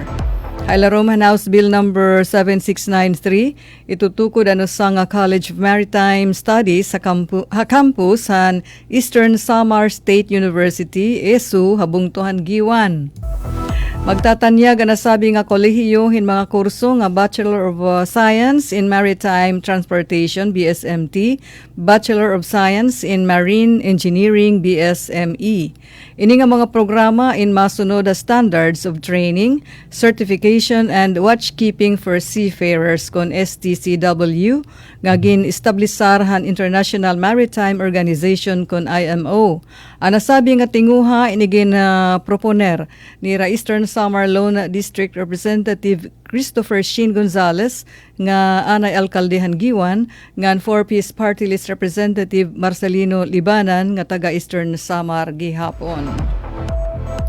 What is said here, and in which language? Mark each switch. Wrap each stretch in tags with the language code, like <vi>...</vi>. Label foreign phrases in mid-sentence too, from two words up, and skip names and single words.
<war>Hailarom House Bill number 7693 itutukod sa nga College of Maritime Studies sa campus han Eastern Samar State University, ESU, habungtuhan Giwan. Magtatanyag ang nasabi nga kolehiyo hin mga kurso nga Bachelor of Science in Maritime Transportation, BSMT, Bachelor of Science in Marine Engineering, BSME. Ini nga mga programa in masunod standards of training, certification, and watchkeeping for seafarers kon STCW nga gin-establisar han International Maritime Organization kon IMO. Ang nasabi nga tinguha inigin proponer ni Eastern Samar</war> <en>Lone District Representative</en> <war>Christopher Shin Gonzales nga anay alkaldehan Giwan ngan 4-piece</war> <en>party list representative</en> <war>Marcelino Libanan nga taga Eastern Samar gihapon.</war>